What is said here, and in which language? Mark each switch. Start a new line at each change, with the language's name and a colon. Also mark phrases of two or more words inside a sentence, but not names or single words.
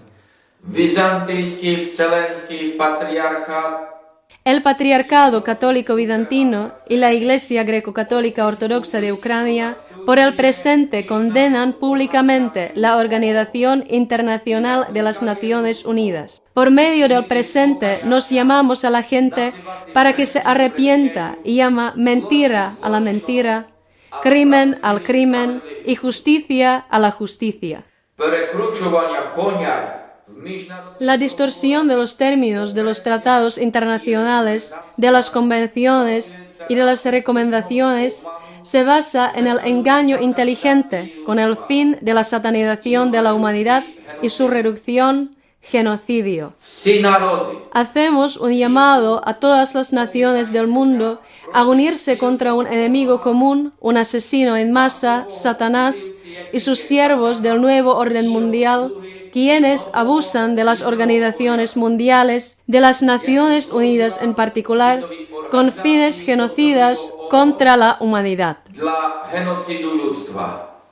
Ukrainian: Візантійський Вселенський патріархат
Spanish: El Patriarcado Católico Bizantino y la Iglesia Greco-Católica Ortodoxa de Ucrania por el presente condenan públicamente la Organización Internacional de las Naciones Unidas. Por medio del presente nos llamamos a la gente para que se arrepienta y llama mentira a la mentira, crimen al crimen y justicia a la justicia.
Ukrainian: перекручування понять в міжнародній
Spanish: La distorsión de los términos de los tratados internacionales, de las convenciones y de las recomendaciones se basa en el engaño inteligente con el fin de la satanización de la humanidad y su reducción, genocidio.
Ukrainian: всі народи
Spanish: Hacemos un llamado a todas las naciones del mundo a unirse contra un enemigo común, un asesino en masa, Satanás, y sus siervos del nuevo orden mundial, quienes abusan de las organizaciones mundiales, de las Naciones Unidas en particular, con fines genocidas contra la humanidad.
Ukrainian: для геноциду людства.